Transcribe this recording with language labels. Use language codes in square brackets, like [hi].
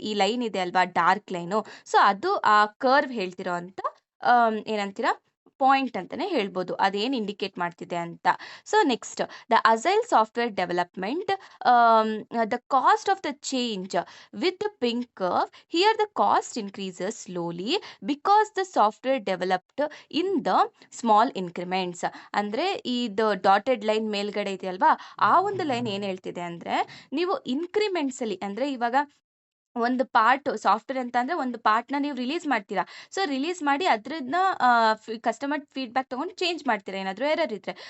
[kn] ಈ ಲೈನ್ ಇದೆ ಅಲ್ವಾ, ಡಾರ್ಕ್ ಲೈನು, ಸೊ ಅದು ಆ ಕರ್ವ್ ಹೇಳ್ತಿರೋ ಅಂತ ಏನಂತೀರಾ ಪಾಯಿಂಟ್ ಅಂತಾನೆ ಹೇಳ್ಬೋದು, ಅದೇನ್ ಇಂಡಿಕೇಟ್ ಮಾಡ್ತಿದೆ ಅಂತ. [en] So next, the agile software development, the cost of the change with the pink curve. Here the cost increases slowly because the software developed in the small increments. [kn] ಅಂದ್ರೆ ಇದು ಡಾಟೆಡ್ ಲೈನ್ ಮೇಲ್ಗಡೆ ಇದೆಯಲ್ವಾ, ಆ ಒಂದು line ಏನ್ ಹೇಳ್ತಿದೆ ಅಂದ್ರೆ ನೀವು ಇನ್ಕ್ರಿಮೆಂಟ್ಸ್ ಅಲ್ಲಿ, ಅಂದ್ರೆ ಇವಾಗ ಒಂದು ಪಾರ್ಟ್ ಸಾಫ್ಟ್ವೇರ್ ಅಂತ ಅಂದ್ರೆ ಒಂದು ಪಾರ್ಟ್ನ ನೀವು ರಿಲೀಸ್ ಮಾಡ್ತೀರಾ. ಸೊ ರಿಲೀಸ್ ಮಾಡಿ ಅದ್ರನ್ನ ಕಸ್ಟಮರ್ ಫೀಡ್ಬ್ಯಾಕ್ ತಗೊಂಡು ಚೇಂಜ್ ಮಾಡ್ತೀರಾ ಏನಾದರೂ ಎರರ್ ಇದ್ರೆ.